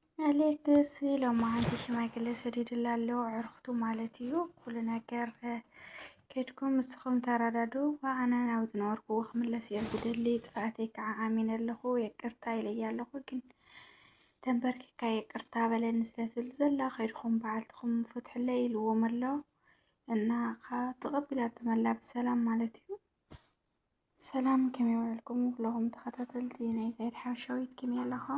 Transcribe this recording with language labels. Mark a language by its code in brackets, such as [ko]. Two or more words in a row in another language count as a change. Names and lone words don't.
[ti] አሌክስ ለማ አንቺ ሽማግሌ ሰዲድ ላለው ዕርክቱ ማለት እዩ ኩሉ ነገር ከድኩም ምስኹም ተረዳዱ ዋኣነ ናብ ዝነበርኩ ክምለስ እየ ዝደሊ ጥፋኣተይ ከዓ ኣሚነ ኣለኹ የቅርታ ኢለይ ኣለኹ ግን ተንበርኪካ የቅርታ በለኒ ስለትብል ዘላ ከይድኩም በዓልትኩም ፍትሕለይ ኢልዎም ኣሎ እና ተቐቢላት ተመላ ብሰላም ማለት እዩ። ሰላም ከመይ ውዕልኩም ኩለኹም ተኸታተልቲ ናይ ዛይድ ሓበሻዊት ከመይ ኣለኹም?